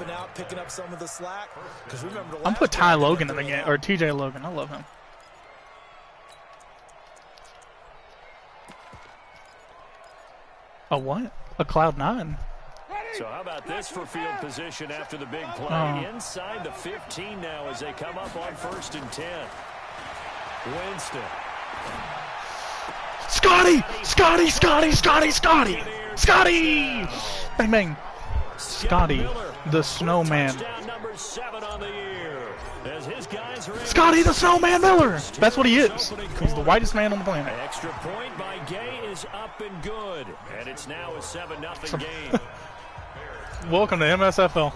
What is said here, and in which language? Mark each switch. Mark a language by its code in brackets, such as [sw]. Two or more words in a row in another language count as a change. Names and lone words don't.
[en] I'm put Ty Logan in the game, or TJ Logan. I love him. A what? A Cloud9? So how about this for field position after the big play? Inside the 15 now as they come up on 1st and 10. Winston. Scotty! Scotty! Scotty! Scotty! Scotty! Scotty! Bang bang! Scotty, the snowman. Number 7 on the year. As his guys are Scotty the Snowman Miller! That's what he is. He's the whitest man on the planet. Extra point by Gay is up and good. And it's now a 7-0 game. Welcome to MSFL.